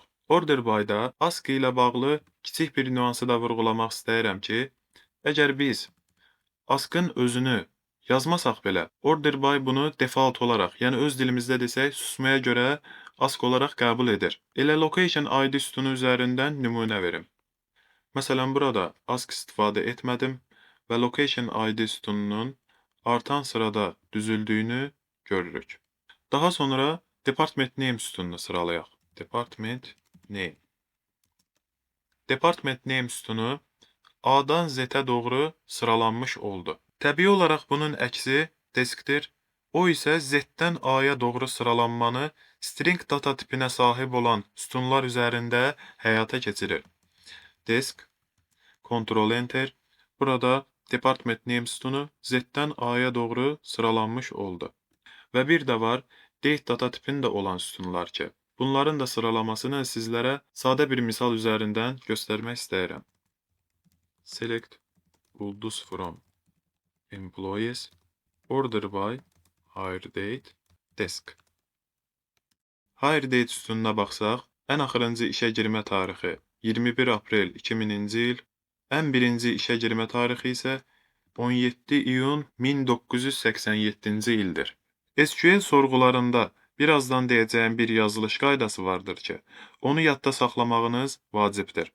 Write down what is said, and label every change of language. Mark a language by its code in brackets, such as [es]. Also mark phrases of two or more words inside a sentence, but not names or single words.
[en] Order by- [az] da ask ilə bağlı kiçik bir nüansı da vurğulamaq istəyirəm ki, əgər biz askın özünü yazmasaq belə, [en] order by [az] bunu default olaraq, yəni öz dilimizdə desək, susmaya görə ask olaraq qəbul edir. Elə [en] location ID [az] sütunu üzərindən nümunə verim. Məsələn, burada ask istifadə etmədim və [en] location ID [az] sütununun artan sırada düzüldüyünü görürük. Daha sonra [en] department name [az] sütununu sıralayaq. [en] Department name. Department name [az] sütunu A-dan Z-ə doğru sıralanmış oldu. Təbii olaraq bunun əksi deskdir. O isə Z-dən A-ya doğru sıralanmanı [en] string data [az] tipinə sahib olan sütunlar üzərində həyata keçirir. Desk, Ctrl-Enter. Burada [en] department name [az] sütunu Z-dən A-ya doğru sıralanmış oldu. Və bir də var, [en] date data [az] tipində olan sütunlar ki, bunların da sıralamasını sizlərə sadə bir misal üzərindən göstərmək istəyirəm. [en] Select ulduz from employees, order by, hire date, desk. Hire date [az] sütununa baxsaq, ən axırıncı işə girmə tarixi 21 aprel 2000-ci il, ən birinci işə girmə tarixi isə 17 iyun 1987-ci ildir. SQL sorğularında birazdan deyəcəyim bir yazılış qaydası vardır ki, onu yadda saxlamağınız vacibdir.